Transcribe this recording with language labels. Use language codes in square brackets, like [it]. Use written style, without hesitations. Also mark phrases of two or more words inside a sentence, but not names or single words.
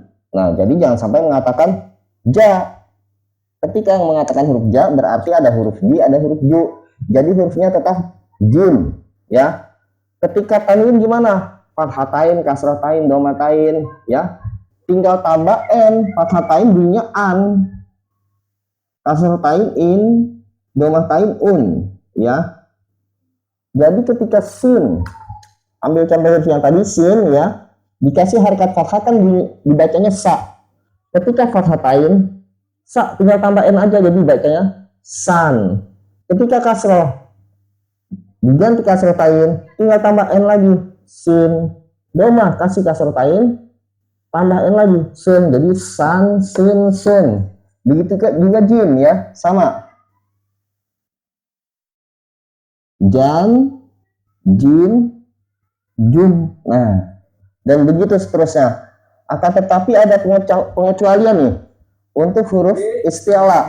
[id] Nah, jadi jangan sampai mengatakan ja. Ketika yang mengatakan huruf ja berarti ada huruf ji, ada huruf ju. Jadi hurufnya tetap jim, ya. Ketika tanwin gimana? Fathatain, kasratain, domatain, ya. Tinggal tambah n, fathatain bunyinya an, kasratain in, domatain un, ya. Jadi ketika sin, ambil contoh huruf yang tadi sin ya, dikasih harkat fathah kan dibacanya sa. Ketika fathatain, sa tinggal tambah n aja jadi bacanya san. Ketika kasroh diganti kasrotain, tinggal tambah n lagi sin. Doma kasih kasrotain, tambah n lagi sun, jadi san, sin, sun. Begitu juga jim ya, sama. Jan, jim, jum. Nah, dan begitu seterusnya. Akan tetapi ada pengecualian nih untuk huruf isti'la.